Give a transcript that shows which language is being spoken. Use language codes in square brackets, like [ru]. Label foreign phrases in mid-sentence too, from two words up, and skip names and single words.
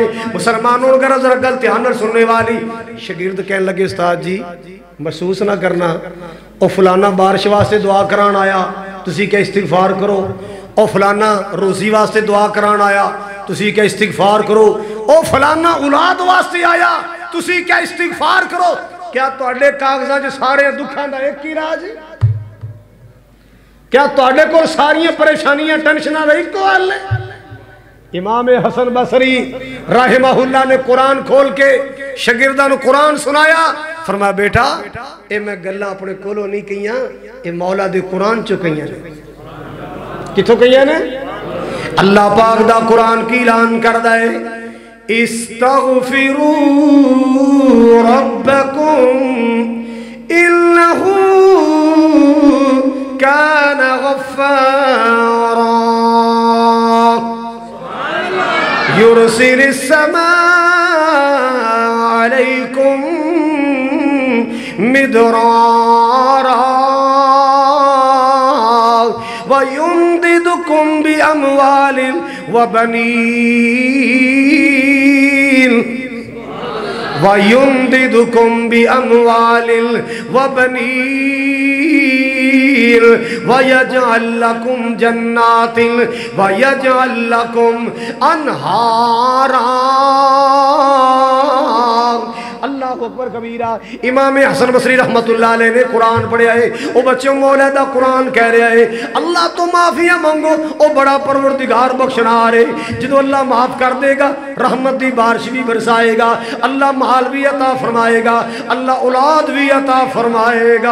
[pa] مسلمانوں اگر ذرا گل دھیان نال سننے والی، شاگرد کہنے لگے استاد جی محسوس نہ کرنا، او فلانا بارش واسطے دعا کران آیا تسی کیا استغفار کرو، او فلانا روزی واسطے دعا کران آیا تسی کیا استغفار کرو، او فلانا اولاد واسطے آیا تسی کیا استغفار کرو۔ کیا تواڈے کاغذاں جو سارے دکھاں دا ایک ہی راج ہے؟ کیا تواڈے کول ساریاں پریشانیاں ٹینشناں دا ایک حل ہے؟ امام حسن بصری [ar] رحمہ اللہ [pa] نے قرآن کھول کے شاگرداں نو قرآن سنایا، فرمایا بیٹا اے میں گلاں اپنے کولوں نہیں کیاں، اے مولا دے قرآن چوں کیاں نے۔ کتھوں کیاں نے؟ اللہ پاک دا قرآن کی اعلان کردا ہے استغفروا [ar] ربکم انہو کان غفارا یرسل السماء علیکم مدرارا وَيُمْدِدُكُمْ بِأَمْوَالٍ وَيُمْدِدُكُمْ بِأَمْوَالٍ وَبَنِينَ وَيَجْعَلْ لَكُمْ جَنَّاتٍ وَيَجْعَلْ لَكُمْ أَنْهَارًا۔ اللہ اکبر کبیرہ۔ [pa] امام حسن بصری [ar] رحمت اللہ علیہ [pa] نے قرآن پڑھیا ہے، او بچوں مولا دا قرآن کہہ رہا ہے اللہ تو معافیاں مانگو، او بڑا پروردگار بخشنہار ہے، جدو اللہ معاف کر دے گا رحمت دی بارش بھی برسائے گا، اللہ مال بھی عطا فرمائے گا، اللہ اولاد بھی عطا فرمائے گا۔